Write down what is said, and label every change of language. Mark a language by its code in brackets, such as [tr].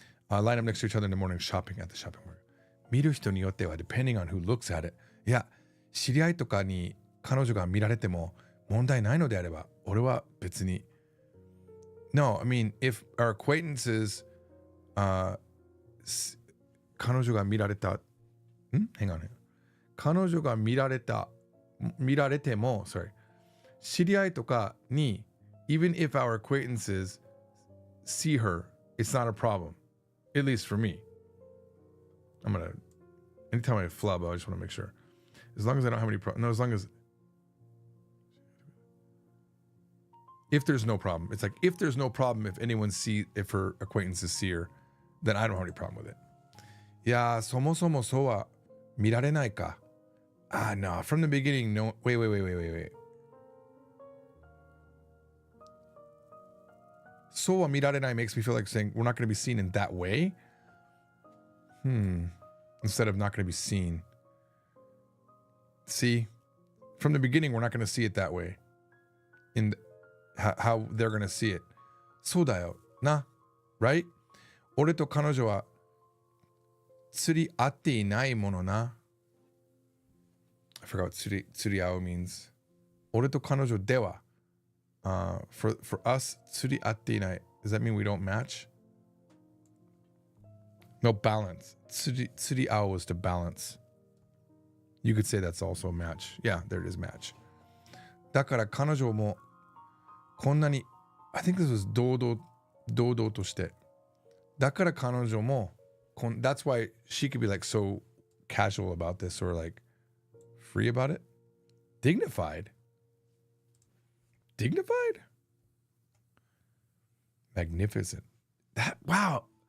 [en] Line up next to each other in the morning shopping at the shopping mall. [ja] 見る人によっては [en] depending on who looks at it. [ja] いや、知り合いとかに彼女が見られても問題ないのであれば、俺は別に。 [en] No, I mean, if our acquaintances, [ja] 彼女が見られた、 [en] Hang on. [ja] 彼女が見られても、 [en] sorry. [ja] 知り合いとかに、 [en] even if our acquaintances see her, it's not a problem. At least for me. Anytime I flub, I just want to make sure. As long as I don't have any problems. No, as long as. If there's no problem. It's like, if there's no problem, if her acquaintances see her, then I don't have any problem with it. [ja] いや、そもそもそうは見られないか. [en] No. From the beginning, no. Wait. [ja] そうは見られない [en] makes me feel like saying we're not going to be seen in that way. Instead of not going to be seen. See? From the beginning, we're not going to see it that way. How they're going to see it. [ja] そうだよ。な。 [en] Right? [ja] 俺と彼女は釣り合っていないものな。 [en] I forgot what 釣り合う means. [ja] 俺と彼女では [en] for us, [ja] 釣り合っていない. [en] Does that mean we don't match? No, balance. 釣り合う was to balance. You could say that's also a match. Yeah, there it is, match. [ja] だから彼女もこんなに [en] I think this was [ja] 堂々として。だから彼女も [en] that's why she could be like so casual about this or like free about it. Dignified? Magnificent. Wow.